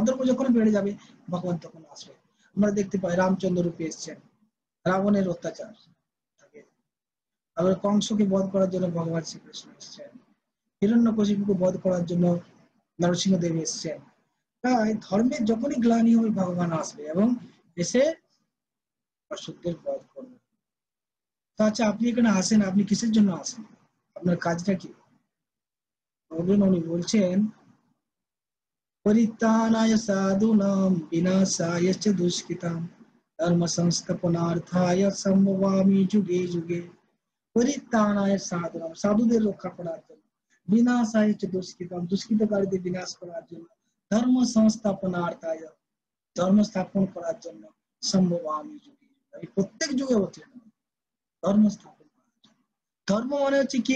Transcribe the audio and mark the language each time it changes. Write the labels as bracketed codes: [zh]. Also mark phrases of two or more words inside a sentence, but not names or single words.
[bn] অধর্ম যখন বেড়ে যাবে, ভগবান তখন আসবে। আমরা দেখতে পাই রামচন্দ্র রূপে এসেছেন, রাবণের অত্যাচার থাকে, আবার কংসকে বধ করার জন্য ভগবান শ্রীকৃষ্ণ এসেছেন, হিরণ্যকশিপুকে বধ করার জন্য নরসিংহদেব এসেছেন। তাই ধর্মের যখনই গ্লানি হবে, ভগবান আসবে এবং এসে অসত্যের বধ করবে। তো আচ্ছা, আপনি এখানে আসেন, আপনি কিসের জন্য আসেন? আপনার কাজটা কি? উনি বলছেন [sa] परित्राणाय साधूनाम् विनाशाय च दुष्कृताम् धर्म संस्थापनार्थाय सम्भवामि युगे युगे। परित्राणाय साधूनाम्, [bn] সাধুদের রক্ষা করার জন্য, [sa] विनाशाय च दुष्कृताम्, [bn] দুষ্কৃতকারীদের বিনাশ করার জন্য, [sa] धर्म संस्थापनार्थाय, [bn] ধর্ম স্থাপন করার জন্য, [sa] सम्भवामि युगे युगे, [bn] আমি প্রত্যেক যুগে অবতীর্ণ হই ধর্ম স্থাপন করার জন্য। ধর্ম মানে হচ্ছে কি?